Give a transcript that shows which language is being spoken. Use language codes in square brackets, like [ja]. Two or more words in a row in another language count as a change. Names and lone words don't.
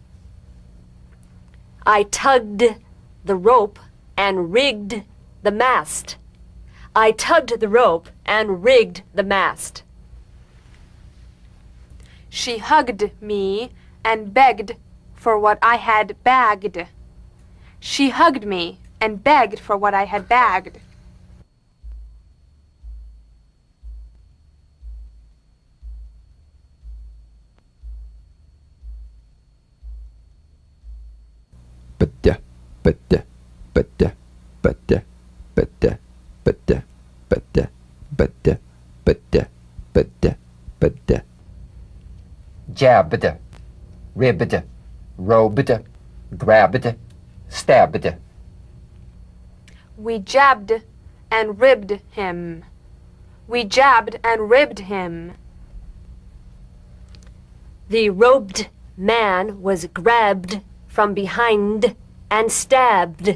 [en] I tugged the rope and rigged the mast. I tugged the rope and rigged the mast. She hugged me and begged for what I had bagged. She hugged me and begged for what I had bagged. Bada, bada, bada, bada, bada, bada, bada, bada, bada, bada, bada. Jabbed, ribbed, robed, grabbed, stabbed. We jabbed and ribbed him. We jabbed and ribbed him. The robed man was grabbed from behind and stabbed.